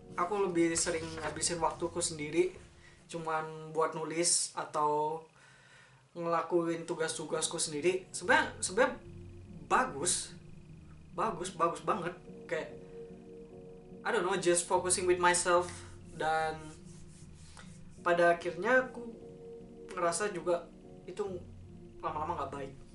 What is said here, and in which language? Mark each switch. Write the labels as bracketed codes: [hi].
[id] Aku lebih sering habisin waktuku sendiri cuman buat nulis atau ngelakuin tugas-tugasku sendiri. Sebenarnya bagus banget, kayak [en] I don't know, just focusing with myself. [id] Dan pada akhirnya aku ngerasa juga itu lama-lama gak baik.